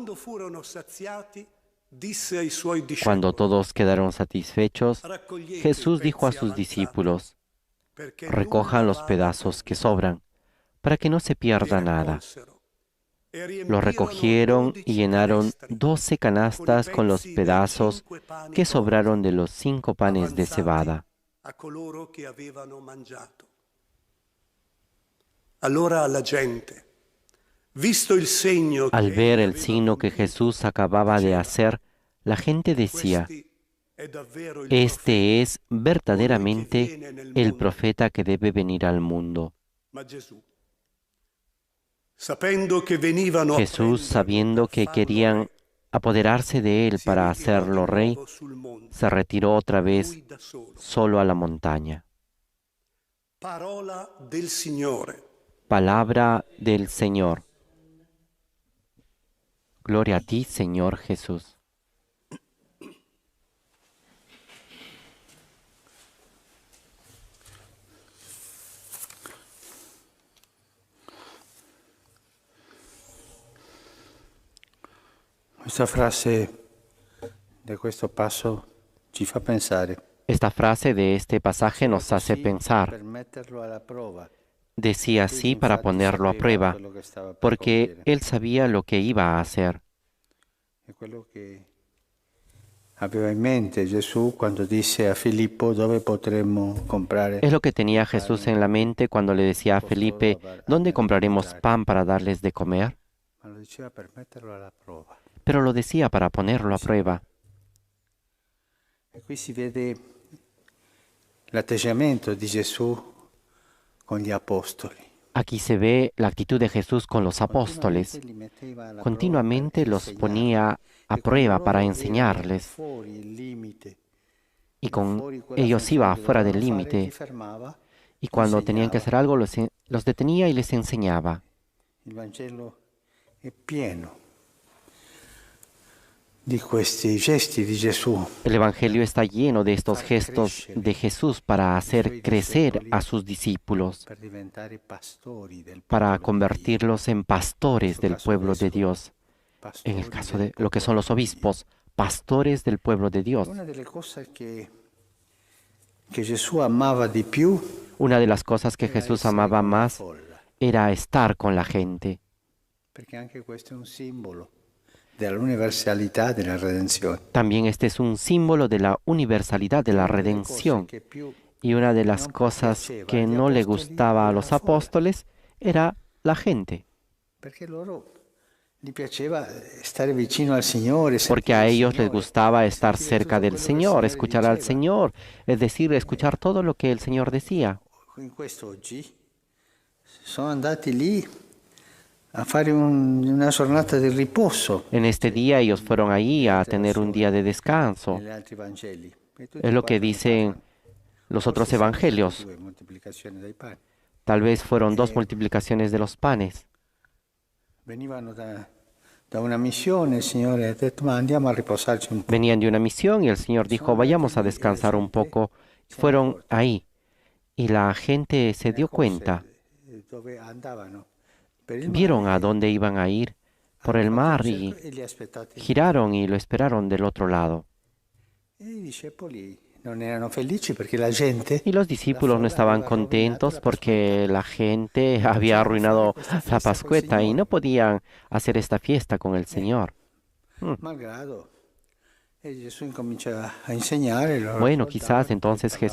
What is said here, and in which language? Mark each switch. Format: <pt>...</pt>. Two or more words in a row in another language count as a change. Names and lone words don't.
<es>Cuando todos quedaron satisfechos, Jesús dijo a sus discípulos: recojan los pedazos que sobran, para que no se pierda nada. Los recogieron y llenaron 12 canastas con los pedazos que sobraron de los 5 panes de cebada.</es> <it>Allora la gente, Visto il segno</it> <es>Al</es> <it>che</it> <es>ver</es> <it>egli</it> <es>el</es> <it>aveva</it> <es>signo que</es> <it>compiuto,</it> <es>Jesús acababa de hacer, la gente decía,</es> <it>questi è davvero il profeta,</it> <es>este es</es> <it>colui che</it> <es>verdaderamente</es> <it>viene nel</it> <es>el</es> <it>mondo.</it> <es>profeta que debe venir al mundo.</es> <it>Ma Gesù, sapendo che venivano a</it> <es>Jesús,</es> <it>prenderlo</it> <es>sabiendo</es> <it>per</it> <es>que</es> <it>farlo</it> <es>querían</es> <it>re,</it> <es>apoderarse de él</es> <it>si</it> <es>para</es> <it>ritirò di</it> <es>hacerlo rey,</es> <it>nuovo sul monte,</it> <es>se retiró otra vez</es> <it>lui da solo.</it> <es>solo a la montaña.</es> <it>Parola del Signore.</it> <es>Palabra del Señor. Gloria a ti, Señor Jesús.</es> <it>Questa frase di questo passo ci fa pensare.</it> <es>Esta frase de este pasaje nos hace pensar.</es> <it>Per metterlo alla prova.</it> <es>Decía así para ponerlo a prueba, porque él sabía lo que iba a hacer.</es> <it>È quello che aveva in mente Gesù quando disse a Filippo dove potremmo comprare.</it> <es>Es lo que tenía Jesús en la mente cuando le decía a Felipe, ¿dónde compraremos pan para darles de comer?</es> <it>Ma lo diceva per metterlo alla prova.</it> <es>Pero lo decía para ponerlo a prueba.</es> <it>E qui si vede l'atteggiamento di Gesù con gli apostoli.</it> <es>Aquí se ve la actitud de Jesús con los apóstoles.</es> <it>Li metteva alla</it> <es>Continuamente</es> <it>prova per</it> <es>los</es> <it>insegnare.</it> <es>ponía a</es> <it>E</it> <es>prueba</es> <it>quando</it> <es>para</es> <it>loro</it> <es>enseñarles,</es> <it>erano fuori il limite,</it> <es>y con</es> <it>fuori quella</it> <es>ellos</es> <it>funzione</it> <es>iba</es> <it>che</it> <es>fuera del</es> <it>dovevano fare, li</it> <es>límite,</es> <it>fermava,</it> <es>y cuando tenían que hacer algo los detenía y les enseñaba.</es> <it>Il Vangelo è pieno di questi gesti di Gesù.</it> <es>El Evangelio está lleno de estos gestos de Jesús para hacer crecer a sus discípulos,</es> <it>Per diventare pastori del</it> <es>para</es> <it>popolo di</it> <es>convertirlos en pastores del pueblo de Dios.</es> <it>Dio,</it> <es>En el</es> <it>pastori</it> <es>caso</es> <it>del</it> <es>de lo que son</es> <it>popolo</it> <es>los</es> <it>di Dio.</it> <es>obispos, pastores del pueblo de Dios.</es> <it>Una delle cose che Gesù amava di più</it> <es>Una de las cosas que</es> <it>era</it> <es>Jesús</es> <it>essere</it> <es>amaba</es> <it>con la</it> <es>más</es> <it>folla,</it> <es>era estar con la gente,</es> <it>perché anche questo è un simbolo dell'universalità della redenzione.</it> <es>También este es un símbolo de la universalidad de la</es> <it>Una delle cose</it> <es>redención.</es> <it>che più</it> <es>Y una de las</es> <it>non</it> <es>cosas</es> <it>piaceva</it> <es>que</es> <it>agli</it> <es>no le</es> <it>apostoli</it> <es>gustaba a</es> <it>era</it> <es>los</es> <it>la folla,</it> <es>apóstoles era la gente,</es> <it>perché loro gli piaceva stare vicino al Signore,</it> <es>porque</es> <it>sentire</it> <es>a</es> <it>il</it> <es>ellos les</es> <it>Signore,</it> <es>gustaba estar</es> <it>sentire</it> <es>cerca</es> <it>tutto</it> <es>del</es> <it>quello che il</it> <es>Señor,</es> <it>Signore</it> <es>escuchar al</es> <it>diceva.</it> <es>Señor, es decir, escuchar todo lo que el Señor decía.</es> <it>In questo oggi sono andati lì a fare una giornata di riposo</it> <es>En este día ellos fueron ahí a tener un día de descanso.</es> <it>negli altri Vangeli. E tutti</it> <es>Es lo que</es> <it>quanti ne</it> <es>dicen</es> <it>parlano.</it> <es>los</es> <it>Forse</it> <es>otros</es> <it>sono state</it> <es>evangelios.</es> <it>2 moltiplicazioni dei pani.</it> <es>Tal vez fueron 2 multiplicaciones de los panes.</es> <it>Venivano da una missione, il Signore ha detto ma andiamo a riposarci un po'.</it> <es>Venían de una misión y el Señor dijo, vayamos a descansar un poco. Fueron ahí y la gente se dio cuenta.</es> <it>Dove andavano? Per il</it> <es>Vieron</es> <it>mare,</it> <es>a dónde iban a ir por el mar y</es> <it>e li aspettate.</it> <es>giraron y lo esperaron del otro lado.</es> <it>E i discepoli non erano felici perché la gente</it> <es>Y los discípulos no estaban contentos porque la gente había arruinado la Pascueta y no podían hacer esta fiesta con el Señor.</es> <it>malgrado. E Gesù incomincia a insegnare. Loro</it> <es>Bueno,</es> <it>ascoltavano,</it> <es>quizás entonces</es> <it>parlavano</it>